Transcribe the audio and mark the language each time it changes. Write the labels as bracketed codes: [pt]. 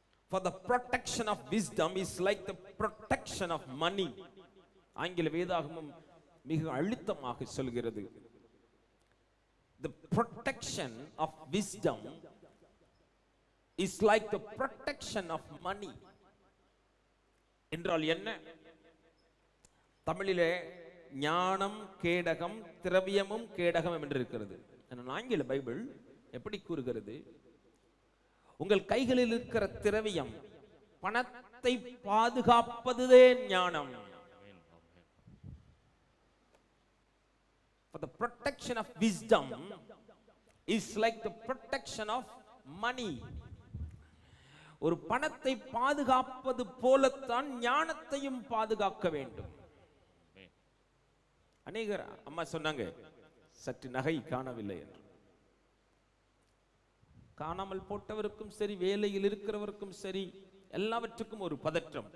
[en] For the protection of wisdom is like the protection of money. [ta] ஆங்கில வேதாகமம் மிக அழுத்தமாக சொல்கிறது. [en] The protection of wisdom is like the protection of money. [ta] என்றால் என்ன? தமிழிலே ஞானம் கேடகம், திரவியமும் கேடகம் என்று இருக்கிறது. ஆங்கில பைபிள் எப்படி கூறுகிறது? உங்கள் கைகளில் இருக்கிற திரவியம், பணத்தை பாதுகாப்பதுவே ஞானம். [en] For the protection of wisdom is like the protection of money. [ta] ஒரு பணத்தை பாதுகாப்பது போலத்தான் ஞானத்தையும் பாதுகாக்க வேண்டும். அநேகர் அம்மா சொன்னாங்க, சற்று நகை காணவில்லை என்று. காணாமல் போட்டவருக்கும் சரி, வேலையில் இருக்கிறவருக்கும் சரி, எல்லாவற்றுக்கும் ஒரு பதற்றம்.